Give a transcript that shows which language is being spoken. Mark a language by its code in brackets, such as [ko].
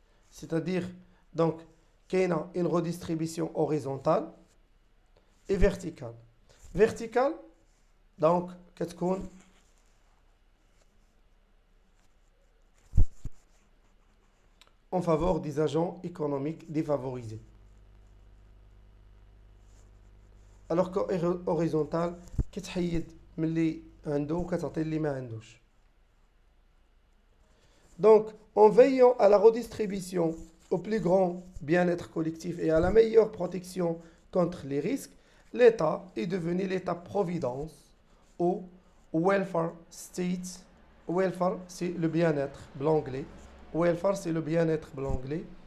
[fr] C'est-à-dire, donc, qu'il y a une redistribution horizontale et verticale. Verticale, donc, [ar] كتكون [fr] en faveur des agents économiques défavorisés. Alors qu'horizontal [ar] كتحيد من اللي عنده وكتعطي اللي ما عندوش. [fr] Donc, en veillant à la redistribution, au plus grand bien-être collectif et à la meilleure protection contre les risques, l'État est devenu l'État-providence ou welfare state. Welfare, c'est le bien-être, l'anglais. Welfare, c'est le bien-être, l'anglais.